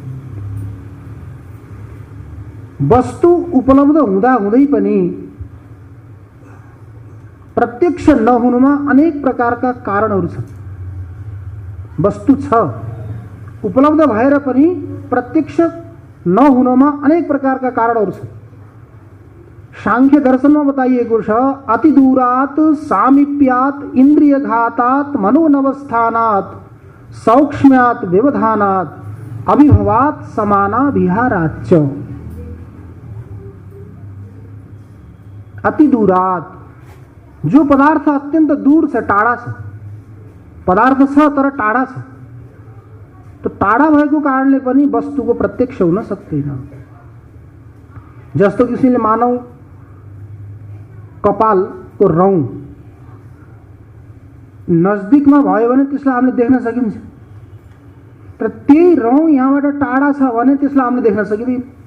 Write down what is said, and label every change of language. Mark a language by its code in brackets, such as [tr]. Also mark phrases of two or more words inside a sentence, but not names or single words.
[ne] वस्तु उपलब्ध हुँदा हुँदै पनि प्रत्यक्ष नहुनुमा अनेक प्रकारका कारणहरू छन्। वस्तु छ, उपलब्ध भएर पनि प्रत्यक्ष नहुनमा अनेक प्रकारका कारणहरू छन्। सांख्य दर्शनमा बताइएको छ, [sa] अति दूरात सामीप्यात इन्द्रियघातात मनोनवस्थानात् सौक्ष्म्यात् व्यवधानात् अभिभवात् समाना विहाराच्च। अति दूरात, [ne] जो पदार्थ अत्यंत दूर छ, टाढा छ, पदार्थ छ तर टाढा छ, तो टाढा भएको कारणले पनि वस्तुको प्रत्यक्ष हुन सक्दैन। जस्तो किसिमले मानौ कपालको रौँ नजदिकमा भयो भने त्यसलाई हामीले देख्न सकिन्छ, तर त्यही रौँ यहाँबाट टाढा छ भने त्यसलाई हामीले देख्न सकिँदैन।